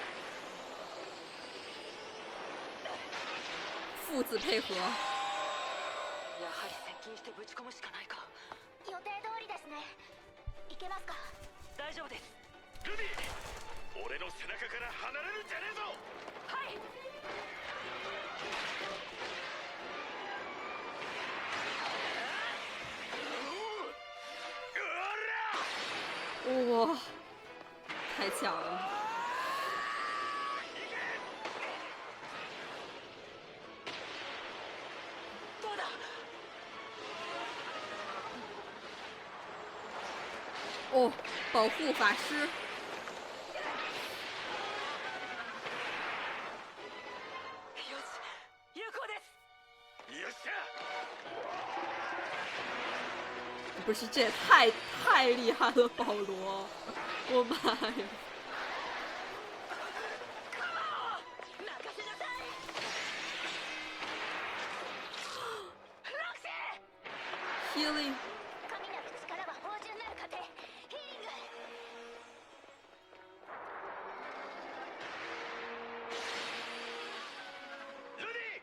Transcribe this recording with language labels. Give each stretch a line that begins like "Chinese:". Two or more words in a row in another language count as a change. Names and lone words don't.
Chinese: 父子配合。
Japanese: やはり接近してぶち込むしかないか。予定通りですね。行けますか？大丈夫です。ルビー、俺の背中から離れるんじゃねえぞ。はい。
Chinese: 哇，太强了！
Japanese: どうだ。
Chinese: 哦，保护法师。
Japanese: よし、有効です。よっしゃ。
Chinese: 不是，这也太厉害了，保罗！我妈呀！
Japanese: 任せなさい。ロクシー。 Healing。神なる力は芳醇なる糧。ヒーリング。ルディ。